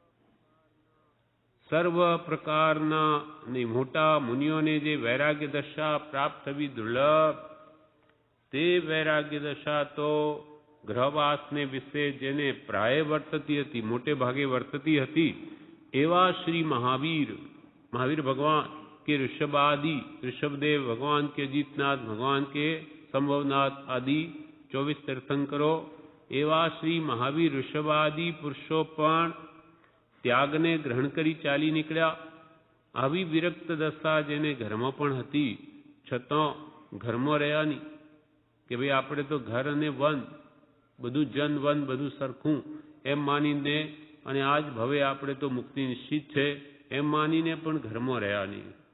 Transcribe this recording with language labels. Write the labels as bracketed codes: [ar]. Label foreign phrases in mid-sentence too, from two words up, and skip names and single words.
[gu] સર્વ પ્રકારના અને મોટા મુનિઓને જે વૈરાગ્ય દશા પ્રાપ્ત થવી દુર્લભ, તે વૈરાગ્ય દશા તો ગ્રહવાસને વિશે જેને પ્રાય વર્તતી હતી, મોટે ભાગે વર્તતી હતી, એવા શ્રી મહાવીર ભગવાન કે ઋષભદેવ ભગવાન કે અજીતનાથ ભગવાન કે સંભવનાથ આદિ 24 તીર્થંકરો એવા શ્રી મહાવીર ઋષભાદિ પુરુષો પણ ત્યાગને ગ્રહણ કરી ચાલી નીકળ્યા. આવી વિરક્ત દશા જેને ઘરમાં પણ હતી છતાં ઘરમાં રહ્યા નહીં કે ભાઈ આપણે તો ઘર અને વન બધું જન વન બધું સરખું એમ માનીને, અને આજ ભવે આપણે તો મુક્તિ નિશ્ચિત છે એમ માનીને પણ ઘરમાં રહ્યા નહીં.